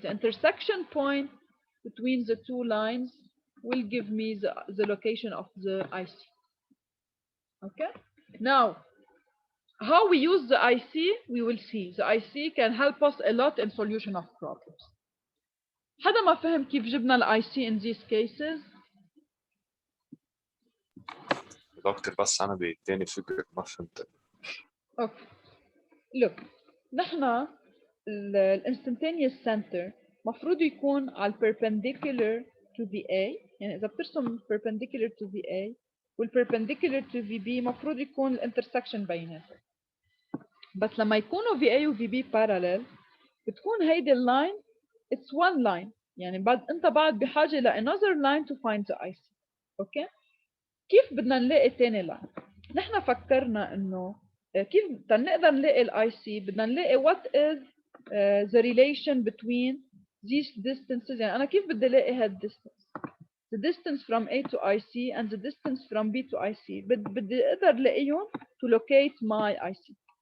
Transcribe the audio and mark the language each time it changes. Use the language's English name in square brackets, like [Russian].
[English] The intersection point between the two lines will give me the location of the IC. Okay, now how we use the IC we will see. The IC can help us a lot in solution of problems. [Arabic] حدا ما فهم كيف جبنا ال IC [English] in these cases؟ [Arabic] دكتور بس أنا بيديني فكرة ما فهمت. [English] Okay. [Arabic] Look, نحن الانستنتينيوس سنتر مفروض يكون على [English] perpendicular to VA، [Arabic] يعني إذا بترسم perpendicular to VA والperpendicular to VB مفروض يكون الانترسكشن بيناتهم. بس لما يكونوا VA و VB parallel بتكون هيدي اللاين [English] it's one line. [Arabic] يعني انت بعد بحاجه ل [English] another line to find the IC. [Arabic] اوكي، كيف بدنا نلاقي تاني لاين؟ نحن فكرنا انه كيف بدنا نقدر نلاقي الاي سي، بدنا نلاقي [English] what is the relation between these distances. [Arabic] يعني انا كيف بدي الاقي هاد distance، [English] the distance from A to IC [Arabic] and the distance from B to IC، بدي اقدر الاقيهم [English] to locate my IC.